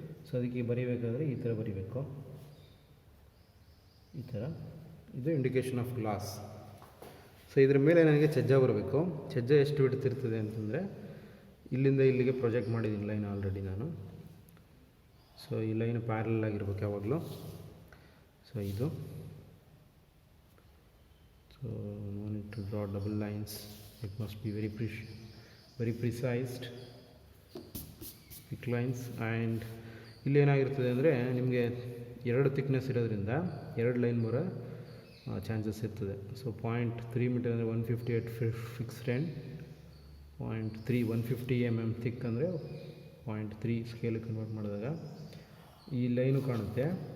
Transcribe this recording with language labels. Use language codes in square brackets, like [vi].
[kn] So ಅದಕ್ಕೆ ಬರೀಬೇಕಾದ್ರೆ ಈ ಥರ ಬರೀಬೇಕು, ಈ ಥರ. ಇದು ಇಂಡಿಕೇಶನ್ ಆಫ್ ಗ್ಲಾಸ್. ಸೊ ಇದ್ರ ಮೇಲೆ ನನಗೆ ಛಜ್ಜ ಬರಬೇಕು. ಛಜ್ಜ ಎಷ್ಟು ಬಿಡ್ತಿರ್ತದೆ ಅಂತಂದರೆ, ಇಲ್ಲಿಂದ ಇಲ್ಲಿಗೆ ಪ್ರೊಜೆಕ್ಟ್ ಮಾಡಿದ್ದೀನಿ ಲೈನ್ ಆಲ್ರೆಡಿ ನಾನು. ಸೊ ಈ ಲೈನ್ ಪ್ಯಾರಲ್ ಆಗಿರ್ಬೇಕು ಯಾವಾಗಲೂ. ಸೊ ಇದು, [en] so no need to draw double lines, it must be very precised, thick lines. [kn] And ಇಲ್ಲಿ ಏನಾಗಿರ್ತದೆ ಅಂದರೆ, ನಿಮಗೆ 2 ಥಿಕ್ನೆಸ್ ಇರೋದ್ರಿಂದ 2 ಲೈನ್ ಬರೋ ಚಾನ್ಸಸ್ ಇರ್ತದೆ. ಸೊ 0.3 ಮೀಟರ್ ಅಂದರೆ 158 ಫಿಕ್ಸ್ಡ್ ಆ್ಯಂಡ್ 0.3 150 mm ಥಿಕ್ ಅಂದರೆ 0.3 ಸ್ಕೇಲಿಗೆ ಕನ್ವರ್ಟ್ ಮಾಡಿದಾಗ ಈ ಲೈನು ಕಾಣುತ್ತೆ.